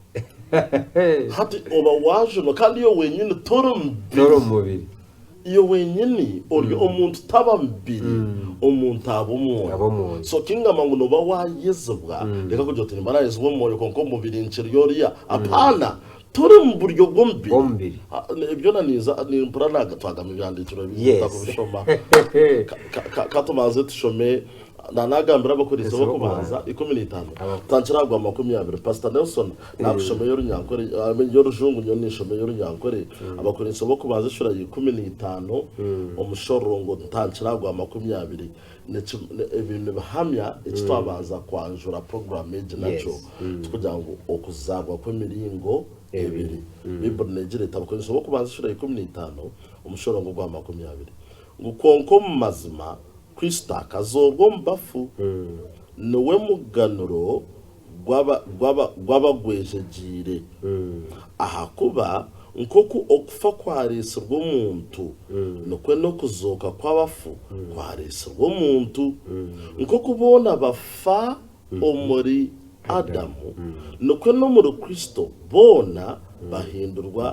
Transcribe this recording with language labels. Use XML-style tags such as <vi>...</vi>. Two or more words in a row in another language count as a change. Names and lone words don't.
<nyn>hati oba wajunwa kandi iyo wenyine tori omubiri iyo wenyine ori omuntu taba mubiri omuntu aba omwoyo so kingamba ngu noba wayezibwa reka kugira oti nimba nayezibwa omwoyo konka omubiri nkiri oriya apana tori mu buryo bw'omubiri ibyo naniza nimpura nagatwagamo ibyandikiro biza kubishoma katumaze tushome nanagambira abakoresha bo kubanza 15 tankiragwa 20 Pastor Nelson nakushome y'orunyankore y'orujungu nyo nishome y'orunyankore abakoresha bo kubanza shura 15 omushorongo tankiragwa 20 ibintu bihamya ekitwabanza kwanjura program eje nacho kugira ngo okuzagwa kw'emiringo ebiri bibone negire tabakoresha bo kubanza shura 15 omushorongo gwa 20 ngukonko mu mazima Kristo akazorwa mu bafu niwe muganuro gw'abagwejegire ahakuba nkoku okufa kwaresirwa omuntu nikwe n'okuzoka kw'abafu kwaresirwa omuntu nkoku boona bafa omuri Adamu nikwe n'omuri Kristo boona bahindurwa</nyn>